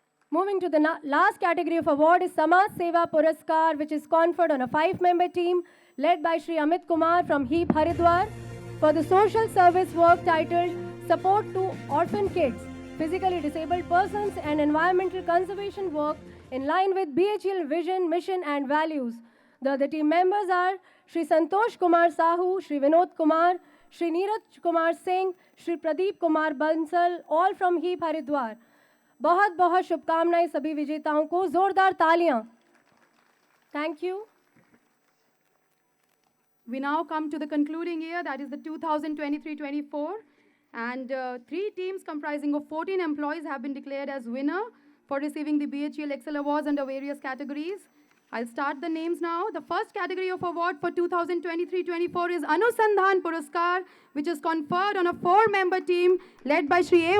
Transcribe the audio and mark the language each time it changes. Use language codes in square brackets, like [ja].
[en] Moving to the last category of award is Samaj Seva Puraskar, which is conferred on a 5-member team led by Shri Amit Kumar from HEEP Haridwar for the social service work titled Support to Orphan Kids, Physically Disabled Persons and Environmental Conservation Work in line with BHEL vision, mission and values. The other team members are Shri Santosh Kumar Sahu, Shri Vinod Kumar, Shri Neeraj Kumar Singh, Shri Pradeep Kumar Bansal, all from HEEP Haridwar. [hi] बहुत बहुत शुभकामनाएं सभी विजेताओं को. जोरदार तालियां. [en] Thank you. We now come to the concluding year, that is the 2023-24, and 3 teams comprising of 14 employees have been declared as winner for receiving the BHEL Excel Awards under various categories. I'll start the names now. The first category of award for 2023-24 is Anusandhan Puraskar, which is conferred on a 4-member team led by Shri A.